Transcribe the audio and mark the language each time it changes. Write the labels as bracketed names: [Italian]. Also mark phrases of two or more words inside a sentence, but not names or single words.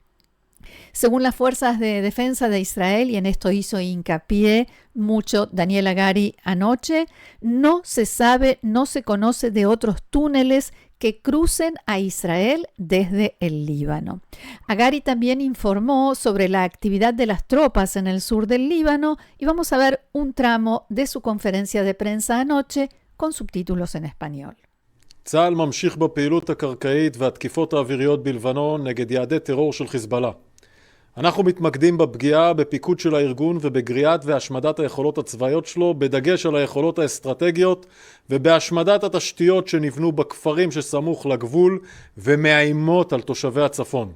[Spanish] Según las fuerzas de defensa de Israel, y en esto hizo hincapié mucho Daniel Hagari anoche, no se sabe, no se conoce de otros túneles que crucen a Israel desde el Líbano. Hagari también informó sobre la actividad de las tropas en el sur del Líbano y vamos a ver un tramo de su conferencia de prensa anoche con subtítulos en español. [Hebrew] צה"ל ממשיך בפעילות הקרקעית והתקיפות האוויריות בלבנון נגד יעדי טרור של חיזבאללה. אנחנו מתמקדים בפגיעה בפיקוד של הארגון ובגריעת והשמדת היכולות הצבאיות שלו, בדגש על היכולות האסטרטגיות ובהשמדת התשתיות שנבנו בכפרים שסמוך לגבול ומאיימות על תושבי הצפון.